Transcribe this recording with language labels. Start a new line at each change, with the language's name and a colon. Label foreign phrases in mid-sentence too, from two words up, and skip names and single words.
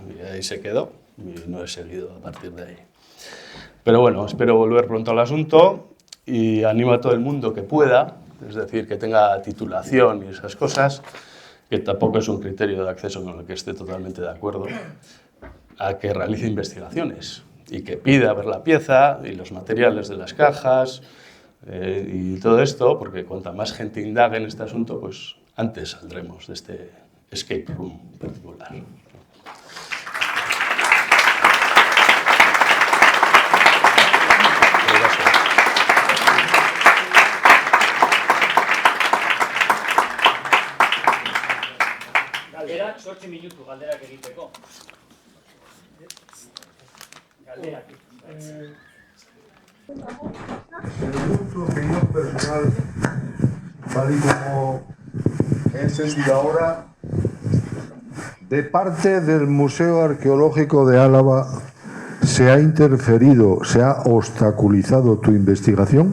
Spanish: Y ahí se quedó y no he seguido a partir de ahí. Pero bueno, espero volver pronto al asunto y animo a todo el mundo que pueda, es decir, que tenga titulación y esas cosas, que tampoco es un criterio de acceso con el que esté totalmente de acuerdo, a que realice investigaciones y que pida ver la pieza y los materiales de las cajas y todo esto, porque cuanta más gente indague en este asunto, pues antes saldremos de este
English: escape room
Spanish: particular.
Basque: Galdera, 8 minutu galderak egiteko. Galderak.
Spanish: Según tu opinión personal, tal y como he entendido ahora, de parte del Museo Arqueológico de Álava, ¿se ha interferido, se ha obstaculizado tu investigación?